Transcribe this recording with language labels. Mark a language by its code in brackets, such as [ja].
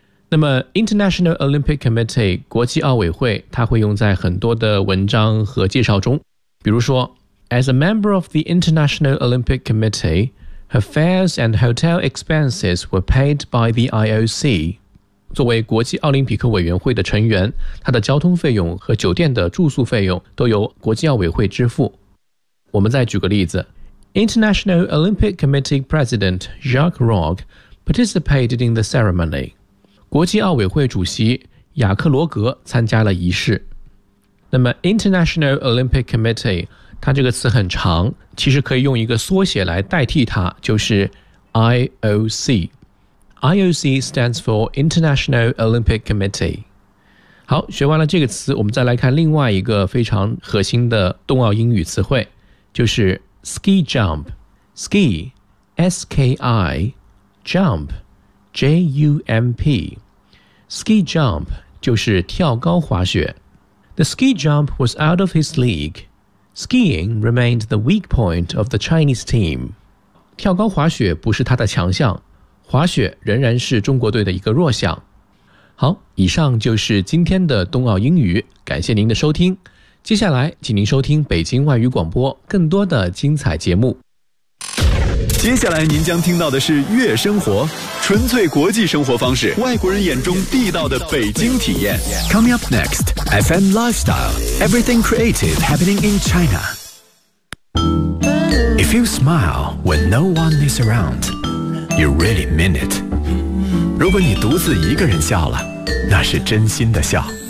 [en] 那么 International Olympic Committee 国际奥委会，它会用在很多的文章和介绍中，比如说 As a member of the International Olympic CommitteeHer fares and hotel expenses were paid by the IOC. [zh] 作为国际奥林匹克委员会的成员，他的交通费用和酒店的住宿费用都由国际奥委会支付。我们再举个例子。 [en] International Olympic Committee President Jacques Rogge participated in the ceremony. [zh] 国际奥委会主席雅克罗格参加了仪式。那么 International Olympic Committee，它这个词很长，其实可以用一个缩写来代替它，就是 IOC。 [en] IOC stands for International Olympic Committee。 [zh] 好，学完了这个词，我们再来看另外一个非常核心的冬奥英语词汇，就是 Ski Jump。 [en] Ski S-K-I Jump J-U-M-P Ski Jump 就是跳高滑雪。 The ski jump was out of his league. Skiing remained the weak point of the Chinese team. [zh] 跳高滑雪不是他的强项，滑雪仍然是中国队的一个弱项。好，以上就是今天的冬奥英语，感谢您的收听。接下来，请您收听北京外语广播更多的精彩节目。接下来您将听到的是月生活，纯粹国际生活方式，外国人眼中地道的北京体验。 [en] Coming up next FM Lifestyle Everything Creative Happening in China. If you smile when no one is around, you really mean it. [zh] 如果你独自一个人笑了，那是真心的笑。